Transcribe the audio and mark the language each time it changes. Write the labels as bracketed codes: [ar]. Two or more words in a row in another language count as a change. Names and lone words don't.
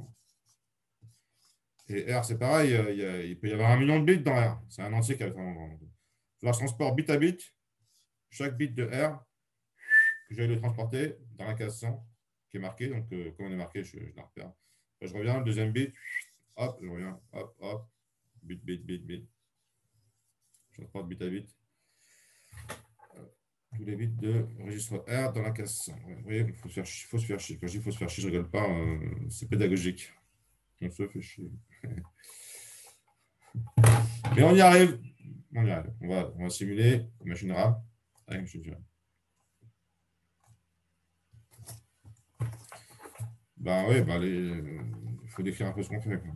[fr] Et R, c'est pareil, il peut y avoir 1 million de bits dans R. C'est un entier qui est vraiment grand. Je transporte bit à bit, chaque bit de R, que je vais le transporter dans la case 100, qui est marquée. Donc, comme on est marqué, je la repère. Après, je reviens, le deuxième bit, hop, je reviens, hop, hop, bit, bit, bit, bit. Je transporte bit à bit. Tous les bits de registre R dans la case 100. Vous voyez, il faut se faire chier. Quand je dis qu'il faut se faire chier, je ne rigole pas, c'est pédagogique. On se fait chier. Mais on y arrive. On y arrive. On va simuler machine RAM avec machine Turing. Ben oui, ben il faut décrire un peu ce qu'on fait.